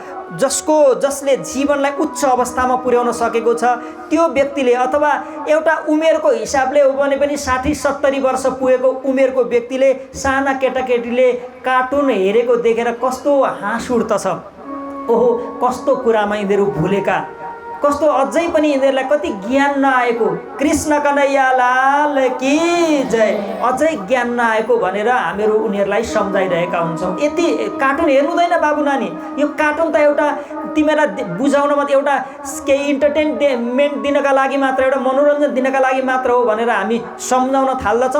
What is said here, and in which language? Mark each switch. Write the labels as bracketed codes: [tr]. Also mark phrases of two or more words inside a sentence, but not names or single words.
[ne] जसले जीवनलाई उच्च अवस्थामा पुर्याउन सकेको छ त्यो व्यक्तिले, अथवा एउटा उमेरको हिसाबले हो भने पनि 60-70 वर्ष पुगेको उमेरको व्यक्तिले साना केटाकेटीले कार्टुन हेरेको देखेर कस्तो हाँस उठ्दछ। ओहो, कस्तो कुरामा यिनीहरू भुलेका, कस्तो अझै पनि यिनीहरूलाई कति ज्ञान नआएको। [hi] कृष्ण कन्हैया लाल की जय। [ne] अझै ज्ञान नआएको भनेर हामीहरू उनीहरूलाई सम्झाइरहेका हुन्छौँ। यति कार्टुन हेर्नु हुँदैन बाबु नानी, यो कार्टुन त एउटा तिमीलाई बुझाउन मात्र, एउटा केही इन्टरटेनमेन्ट दिनका लागि मात्र, एउटा मनोरञ्जन दिनका लागि मात्र हो भनेर हामी सम्झाउन थाल्दछौँ।